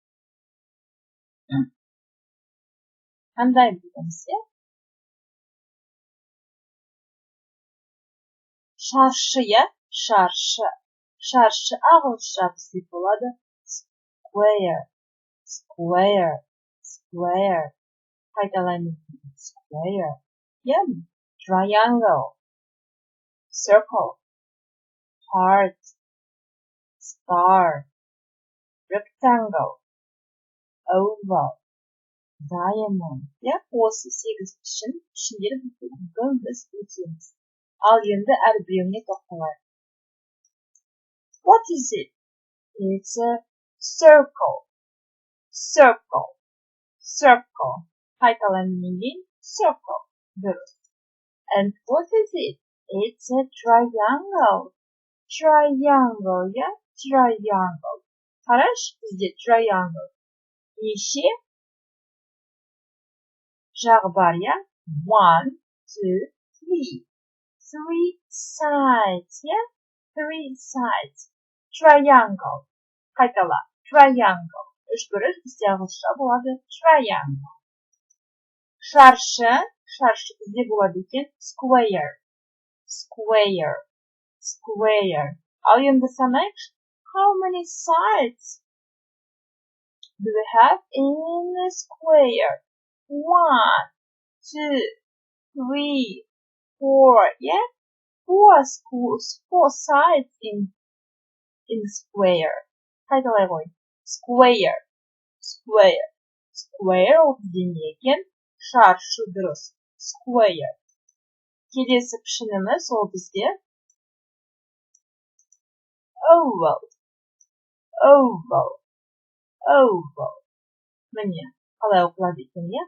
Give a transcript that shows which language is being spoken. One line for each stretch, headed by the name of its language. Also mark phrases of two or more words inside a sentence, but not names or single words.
Kazakh: Қандай білеміз, иә? Шаршы, иә? Шаршы ағылшынша бізде болады. Square. Қайталаймын.
English: Square. Yeah. Triangle. Circle. Heart. Star. Rectangle. Oval. Diamond. Yeah.
Kazakh: Осы 8 пішіндер бүгін біз өтеміз. Ал енді әрбіріне тоқталайық.
English: What is it? It's a circle.
Kazakh: Қайталаймын кейін. Circle. Дұрыс.
English: And what is it? It's a triangle. Yeah? Triangle.
Kazakh: Қараш, бізде triangle. Неше жағы бар, иә?
English: 1, 2, 3. 3 sides, yeah? 3 sides. Triangle.
Kazakh: Қайтала. Triangle. Үш бұрыш бізде ағылшынша болады. Triangle. Шаршы бізде болады екен. Square. Ал енді санайықшы.
English: How many sides do we have in a square? 1, 2, 3, 4, yeah? 4 sides in square.
Kazakh: Қайталай қой. Square ол бізде не екен? Шаршы дұрыс. Square. Келесі пішініміз ол бізде oval. Міне, қалай оқылады екен, иә?